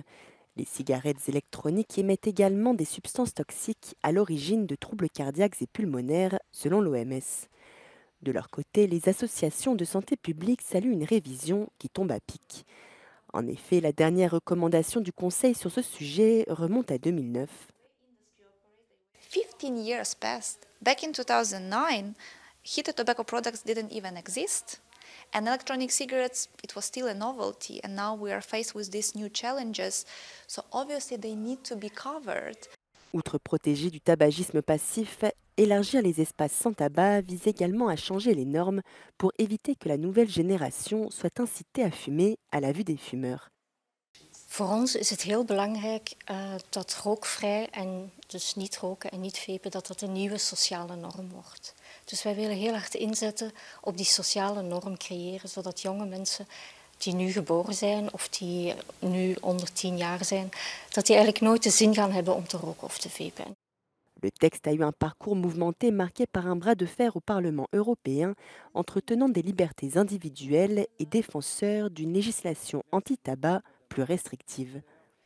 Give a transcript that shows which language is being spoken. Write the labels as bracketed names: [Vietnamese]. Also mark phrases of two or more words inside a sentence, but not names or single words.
[French] Les cigarettes électroniques émettent également des substances toxiques à l'origine de troubles cardiaques et pulmonaires, selon l'OMS. De leur côté, les associations de santé publique saluent une révision qui tombe à pic. En effet, la dernière recommandation du Conseil sur ce sujet remonte à 2009. [English] 15 years passed. Back in 2009, heated tobacco products didn't even exist. And electronic cigarettes, it was still a novelty. And now we are faced with these new challenges. So obviously they need to be covered. [French] Outre protéger du tabagisme passif, élargir les espaces sans tabac vise également à changer les normes pour éviter que la nouvelle génération soit incitée à fumer à la vue des fumeurs. [Dutch] Voor ons is het heel belangrijk dat rookvrij en dus niet roken en niet vapen, dat dat een nieuwe sociale norm wordt. Dus wij willen heel hard inzetten op die sociale norm creëren, zodat jonge mensen die nu geboren zijn of die nu onder 10 jaar zijn, dat die eigenlijk nooit de zin gaan hebben om te roken of te vapen. [French] Le texte a eu un parcours mouvementé marqué par un bras de fer au Parlement européen entre tenants des libertés individuelles et défenseurs d'une législation anti-tabac plus restrictive.